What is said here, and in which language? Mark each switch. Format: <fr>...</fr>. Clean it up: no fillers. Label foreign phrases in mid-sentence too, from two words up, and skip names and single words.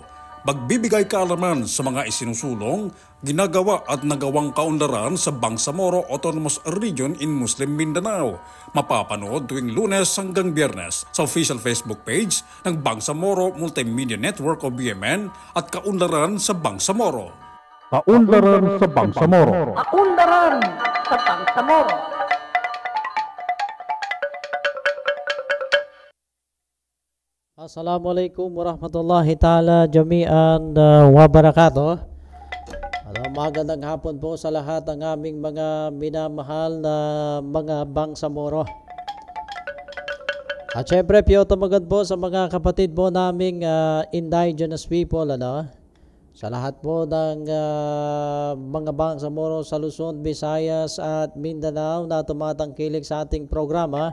<tl>Magbibigay kaalaman sa mga isinusulong, ginagawa at nagawang kaunlaran sa Bangsamoro Autonomous Region in Muslim Mindanao. Mapapanood tuwing Lunes hanggang Biyernes sa</tl> <en>official Facebook page</en> <tl>ng Bangsamoro Multimedia Network o BMN at Kaunlaran sa Bangsamoro. Kaunlaran sa Bangsamoro. Kaunlaran sa Bangsamoro.</tl> <ar>السلام عليكم ورحمة الله تعالى جميعا وبركاته.</ar> <tl>Magandang hapon po sa lahat ng aming mga minamahal na mga Bangsamoro. At syempre, piyoto magand po sa mga kapatid po naming</tl> <en>indigenous people,</en> <tl>sa lahat po ng mga Bangsamoro sa Luzon, Visayas at Mindanao na tumatangkilik sa ating programa.</tl>